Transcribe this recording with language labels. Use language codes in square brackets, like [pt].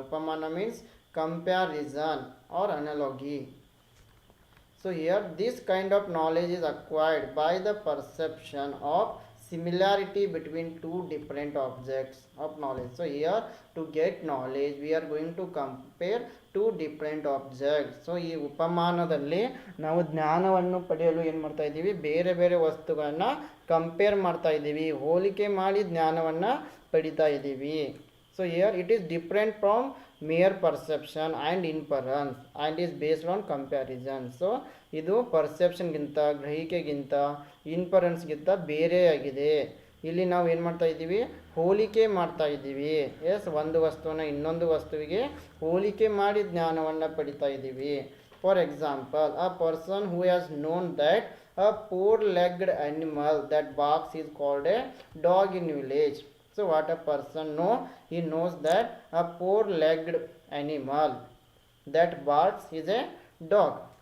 [en] Upamana means comparison or analogy. So here this kind of knowledge is acquired by the perception of similarity between two different objects of knowledge. So here to get knowledge we are going to compare two different objects. [kn] So ಈ ಉಪಮಾನದಲ್ಲಿ ನಾವು ಜ್ಞಾನವನ್ನು ಪಡೆಯಲು ಏನು ಮಾಡ್ತಾ ಇದ್ದೀವಿ, ಬೇರೆ ಬೇರೆ ವಸ್ತುಗಳನ್ನು ಕಂಪೇರ್ ಮಾಡ್ತಾ ಇದ್ದೀವಿ, ಹೋಲಿಕೆ ಮಾಡಿ ಜ್ಞಾನವನ್ನು ಪಡಿತಾ ಇದ್ದೀವಿ. [en] So here it is different from mere perception and inference and is based on comparison. [kn] So ಇದು ಪರ್ಸೆಪ್ಷನ್ಗಿಂತ, ಗ್ರಹಿಕೆಗಿಂತ, ಇನ್ಫರೆನ್ಸ್ಗಿಂತ ಬೇರೆಯಾಗಿದೆ. ಇಲ್ಲಿ ನಾವು ಏನು ಮಾಡ್ತಾ ಇದ್ದೀವಿ, ಹೋಲಿಕೆ ಮಾಡ್ತಾ ಇದ್ದೀವಿ. ಎಸ್, ಒಂದು ವಸ್ತುವನ್ನು ಇನ್ನೊಂದು ವಸ್ತುವಿಗೆ ಹೋಲಿಕೆ ಮಾಡಿ ಜ್ಞಾನವನ್ನು ಪಡಿತಾ ಇದ್ದೀವಿ. [en] For example, a person who has known that a four-legged animal that barks is called a dog in village. So what a person know, he knows that a four-legged animal that barks is a dog.